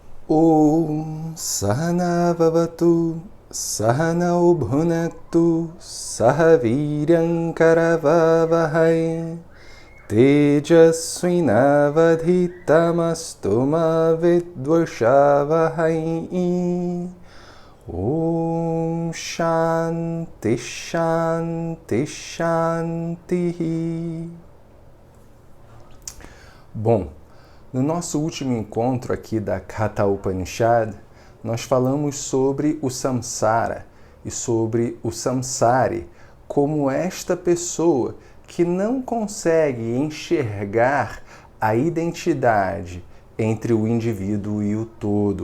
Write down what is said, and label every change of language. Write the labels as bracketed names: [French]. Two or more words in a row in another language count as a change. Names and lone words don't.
[Sanskrit] ॐ सहना ववतु सहनौ भुनक्तु सहवीर्यं करवावहै तेजस्विनावधीतमस्तु मा विद्विषावहै. ॐ शान्ति शान्ति शान्ति. [Portuguese] Bom, no nosso último encontro aqui da Katha Upanishad, nós falamos sobre o samsara e sobre o samsari como esta pessoa que não consegue enxergar a identidade entre o indivíduo e o todo.